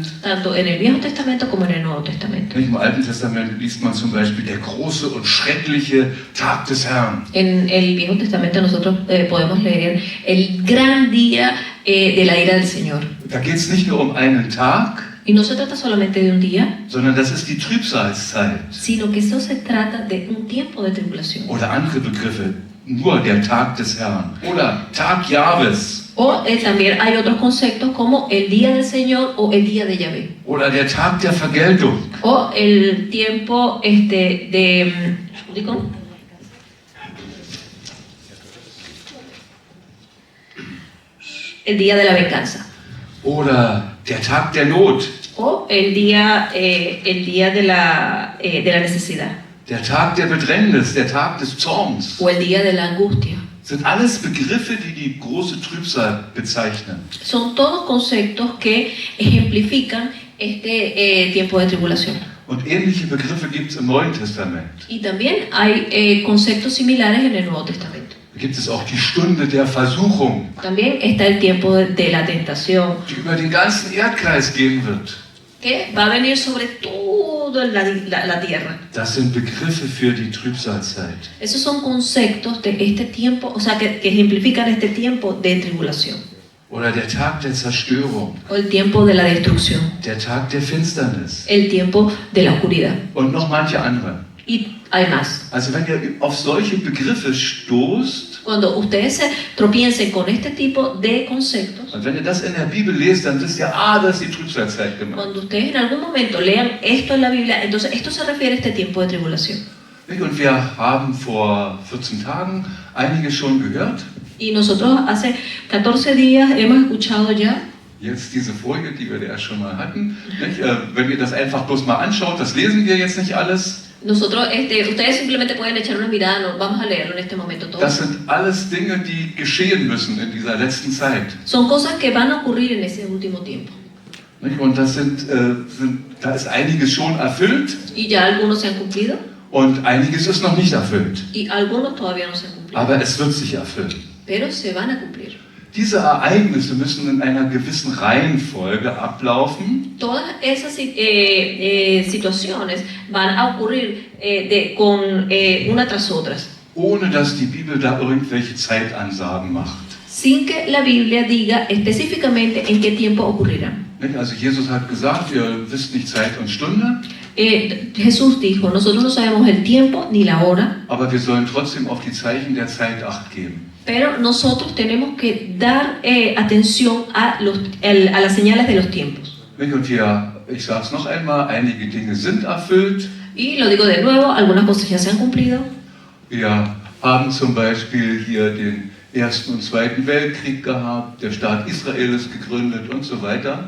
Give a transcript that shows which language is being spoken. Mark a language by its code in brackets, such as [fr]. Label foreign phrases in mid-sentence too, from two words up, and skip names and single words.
[es] Tanto en el Viejo Testamento como en el Nuevo Testamento. [de] Im Alten Testament liest man zum Beispiel der große und schreckliche Tag des Herrn. [es] En el Viejo Testamento nosotros podemos leer el gran día de la ira del Señor. [de] Da geht es nicht nur um einen Tag, [es] Y no se trata solamente de un día, [de] sondern das ist die Trübsalzeit. [es] sino que eso se trata de un tiempo de tribulación. [de] Oder andere Begriffe, nur der Tag des Herrn. Oder Tag Jahwes. [es] O también hay otros conceptos como el día del Señor o el día de Yahvé. [de] Oder der Tag der Vergeltung. [es] O el tiempo ¿cómo? El día de la venganza. [de] Oder der Tag der Not. [es] O el día de la necesidad. [de] Der Tag der Bedrängnis, der Tag des Zorns. [es] O el día de la angustia. [de] Sind alles Begriffe, die die große Trübsal bezeichnen. [es] Son todos conceptos que ejemplifican este tiempo de tribulación. [de] Und ähnliche Begriffe gibt es im Neuen Testament. [es] Y también hay conceptos similares en el Nuevo Testamento. [de] Da gibt es auch die Stunde der Versuchung, [es] También está el tiempo de la tentación, [de] die über den ganzen Erdkreis gehen wird. [es] que va a venir sobre toda la tierra. [de] Das sind Begriffe für die Trübsalzeit. [es] Esos son conceptos de este tiempo, o sea, que ejemplifican este tiempo de tribulación. [de] Oder der Tag der Zerstörung, [es] O el tiempo de la destrucción, [de] der Tag der Finsternis [es] el tiempo de la oscuridad. [de] und noch manche andere. [es] Y hay más. [de] Also wenn ihr auf solche Begriffe stoßt, [es] Cuando ustedes se tropiecen con este tipo de conceptos, [de] und wenn ihr das in der Bibel lest, dann wisst ihr, das ist die Trübsalzeit gemeint. [es] cuando ustedes en algún momento lean esto en la Biblia, entonces esto se refiere a este tiempo de tribulación. [de] Und wir haben vor 14 Tagen einiges schon gehört. [es] Y nosotros hace 14 días hemos escuchado ya. [de] Jetzt diese Folie, die wir ja schon mal hatten. Nicht? Wenn ihr das einfach bloß mal anschaut, das lesen wir jetzt nicht alles. [es] Nosotros, ustedes simplemente pueden echar una mirada, no, vamos a leerlo en este momento todo. [de] Das sind alles Dinge, die geschehen müssen in dieser letzten Zeit. [es] Son cosas que van a ocurrir en ese último tiempo. [de] Nicht? Und das da ist einiges schon erfüllt [es] Y ya algunos se han cumplido [de] und einiges ist noch nicht erfüllt. [es] y algunos todavía no se han cumplido. [de] Aber es wird sich erfüllen. [es] Pero se van a cumplir. [de] Diese Ereignisse müssen in einer gewissen Reihenfolge ablaufen. [es] Todas esas situaciones van a ocurrir una tras otras, [de] Ohne dass die Bibel da irgendwelche Zeitansagen macht. [es] sin que la Biblia diga específicamente en qué tiempo ocurrirán. [de] Nicht? Also Jesus hat gesagt, ihr wisst nicht Zeit und Stunde, [es] Jesús dijo, nosotros no sabemos el tiempo ni la hora, [de] aber wir sollen trotzdem auf die Zeichen der Zeit Acht geben. [es] pero nosotros tenemos que dar atención a las señales de los tiempos. [de] Nicht? Und ich sage es noch einmal, einige Dinge sind erfüllt. [es] Y lo digo de nuevo, algunas cosas ya se han cumplido. [de] Wir haben zum Beispiel hier den Ersten und Zweiten Weltkrieg gehabt, der Staat Israel ist gegründet und so weiter.